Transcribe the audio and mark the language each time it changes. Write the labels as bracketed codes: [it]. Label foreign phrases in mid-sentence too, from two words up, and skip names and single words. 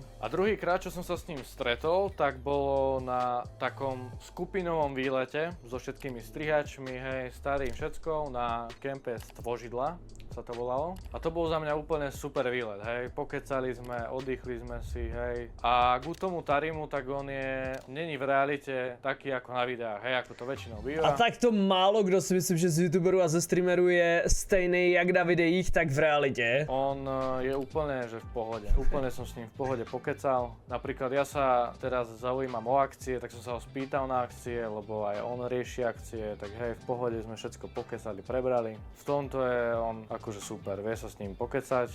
[sk] A druhýkrát, čo som sa s ním stretol, tak bolo na takom skupinovom výlete so všetkými strihačmi, hej, starým všetkou na kempe Stvožidla sa to volalo. A to bol za mňa úplne super výlet, hej. Pokecali sme, oddychli sme si, hej. A ku tomu Tarimu, tak on není v realite taký ako na videách, hej, ako to väčšinou býva. [cs] A tak to málo kdo si myslím, že z youtuberů a ze streamerů je stejný jak na videích, tak v realitě. [sk] On je úplne, že v pohode. Úplne som s ním v pohode pokecal. Napríklad ja sa teraz zaujímam o akcie, tak som sa ho spýtal na akcie, lebo aj on rieši akcie, tak hej, v pohode sme všetko pokecali, prebrali. V tomto je on akože super, vie sa s ním pokecať.